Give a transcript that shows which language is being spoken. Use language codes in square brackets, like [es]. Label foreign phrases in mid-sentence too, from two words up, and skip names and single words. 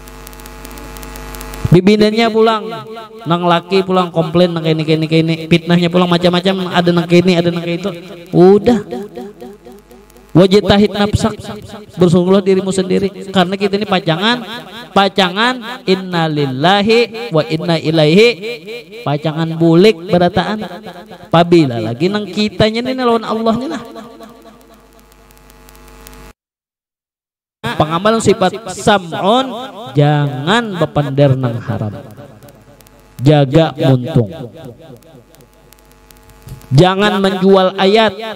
[bjn] Nah Bibinanya pulang, nang laki pulang komplain nang kini, fitnahnya pulang macam-macam, ada nang kini, ada nang itu. Udah. [ar] Wajitahid nafsak, [bjn] bersungguhlah dirimu sendiri, karena kita ini pacangan [ar] innalillahi wa inna ilaihi, [bjn] pacangan bulik berataan. Pabila lagi nang kitanya ini lawan Allahnya nah. Pengamalan sifat sam'un, jangan bepander nang haram, jaga muntung, jangan menjual ayat.